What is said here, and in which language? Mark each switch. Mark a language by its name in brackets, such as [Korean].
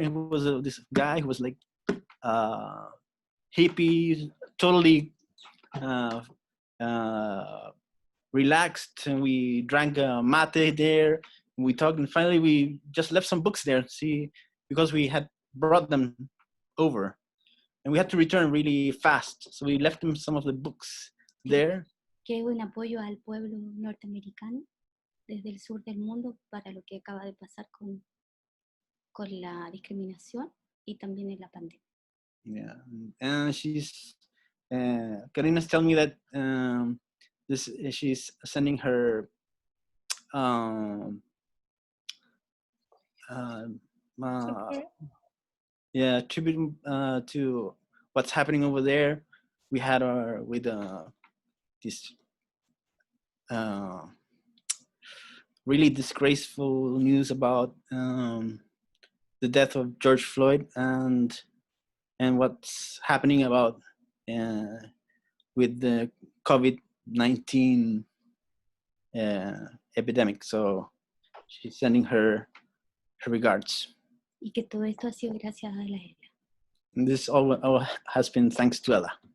[English] He was this guy who was like hippie, totally relaxed, and we drank mate there. And we talked, and finally we just left some books there. See, because we had brought them over, and we had to return really fast. So we left them some of the books there. [Spanish] Que es un apoyo al pueblo norteamericano desde el sur del mundo para lo que acaba de pasar con la discriminación y también en la pandemia. [English] Yeah, and she's Karina's telling me that she's sending her tribute to what's happening over there. We had with this really disgraceful news about the death of George Floyd and what's happening about with the COVID-19 epidemic. So she's sending her regards. [Spanish] Y que todo esto ha sido gracias a Ella. [English] And this all has been thanks to Ella.